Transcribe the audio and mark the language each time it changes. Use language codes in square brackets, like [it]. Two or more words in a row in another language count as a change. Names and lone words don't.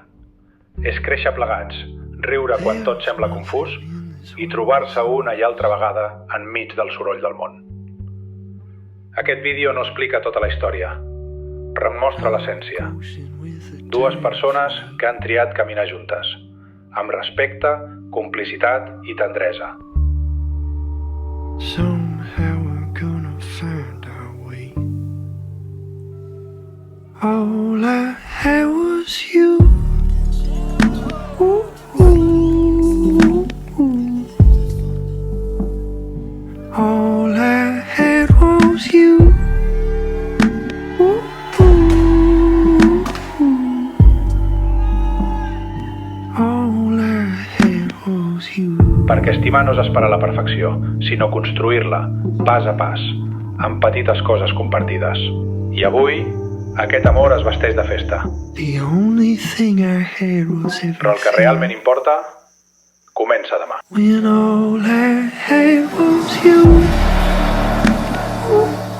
[ca] És créixer plegats, riure quan tot sembla confús i trobar-se una i altra vegada enmig del soroll del món. Aquest vídeo no explica tota la història, però en mostra l'essència. Dues persones que han triat caminar juntes, amb respecte, complicitat i tendresa. [en] Somehow we're gonna find our way. All I had was you. Ooh, ooh, ooh. All I had was you. [ca] Perquè estimar no és esperar la perfecció, sinó construir-la, pas a pas, amb petites coses compartides. I avui, aquest amor es vesteix de festa. Però el que realment importa, comença demà. [en] When all I had was you.